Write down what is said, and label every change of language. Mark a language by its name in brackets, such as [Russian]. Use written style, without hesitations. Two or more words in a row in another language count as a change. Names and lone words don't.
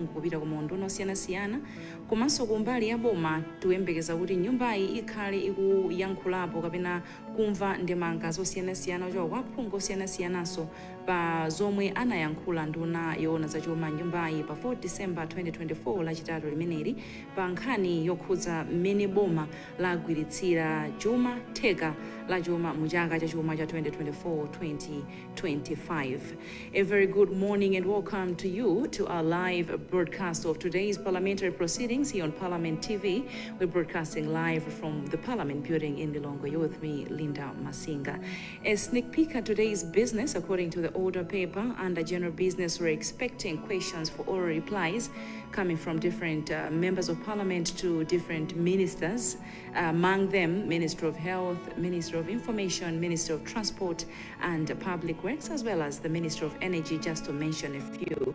[Nyanja] kupita ku maunduna osiyanasiyana, komanso kumbali ya boma tikuyembekeza kuti nyumbayi ikhale ikuyankhulapo kapena kumva ndemanga zosiyanasiyana kuchoka kwa phungu osiyanasiyananso pa zomwe anayankhula nduna yoona zachuma nyumbayi pa 4 December 2024 lachitatu limeneli pa nkhani yokhudza mmene boma lagwiritsira chuma theka la chuma mu chaka cha chuma cha 2024-2025. [English] A very good morning and welcome to you to our live broadcast of today's parliamentary proceedings here on Parliament TV. We're broadcasting live from the Parliament building in Lilongwe. You're with me, Linda Masinga. A sneak peek at today's business, according to the order paper, under general business, we're expecting questions for oral replies coming from different members of Parliament to different ministers, among them Minister of Health, Minister of Information, Minister of Transport and Public Works, as well as the Minister of Energy, just to mention a few.